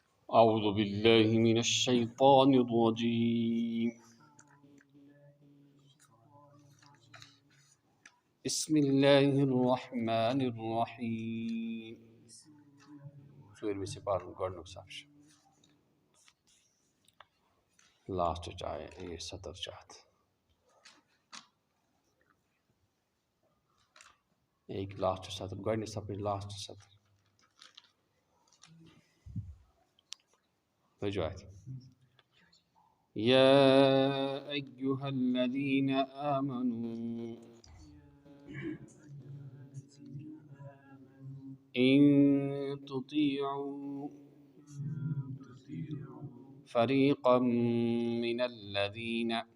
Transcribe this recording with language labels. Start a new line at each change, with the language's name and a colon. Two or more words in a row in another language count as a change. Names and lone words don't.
Arabic: أعوذ بالله من الشيطان الرجيم. بسم الله الرحمن الرحيم.
Kashmiri: ژوٗرمہِ سِپارُک گۄڈنیُک صف چھُ لاسٹٕچ آیہِ 70 چھِ اَتھ. ایک لاسٹ سطر گۄڈنِچ صفٕچ لاسٹ سطر بوٗزِو اَتھ.
Arabic: يا أيها الذين آمنوا إن تطيعوا فريقا من الذين